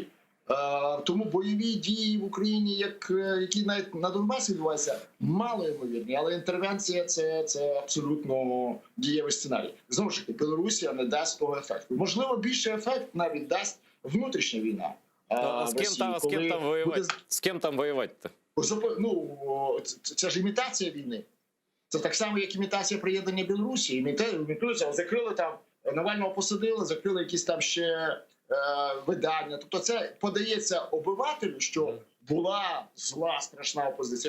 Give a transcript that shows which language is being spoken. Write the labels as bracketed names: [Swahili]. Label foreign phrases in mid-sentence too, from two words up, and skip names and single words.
[Ukrainian] Тому бойові дії в Україні, які навіть на Донбасі відбуваються, мало ймовірні, але інтервенція це абсолютно дієвий сценарій. Знову ж таки, Білорусія не дасть того ефекту. Можливо, більший ефект навіть дасть внутрішня війна. [Russian] С кем там воевать-то? [Ukrainian] Ну, це ж імітація війни. Це так само, як імітація приєднання Білорусі. Імітується, закрили там, Навального посадили, закрили якісь там ще видання. Тобто це подається обивателю, що була зла, страшна опозиція.